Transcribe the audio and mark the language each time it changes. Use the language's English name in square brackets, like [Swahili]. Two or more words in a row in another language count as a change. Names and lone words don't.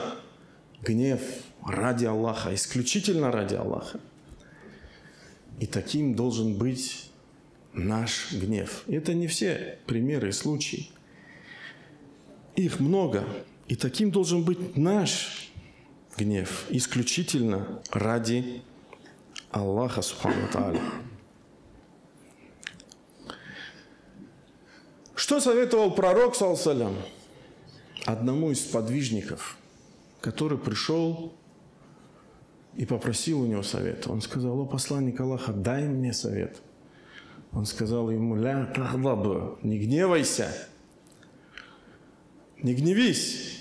[Russian] Гнев ради Аллаха, исключительно ради Аллаха. И таким должен быть наш гнев. Это не все примеры и случаи. Их много. И таким должен быть наш гнев. Исключительно ради Аллаха, [Arabic] سبحانه وتعالى. [Russian] Что советовал пророк, [Arabic] صلى الله عليه وسلم, [Russian] одному из сподвижников, который пришел и попросил у него совета? Он сказал: «О посланник Аллаха, дай мне совет». Он сказал ему: [Arabic] «لا تغضب», [Russian] не гневайся, не гневись.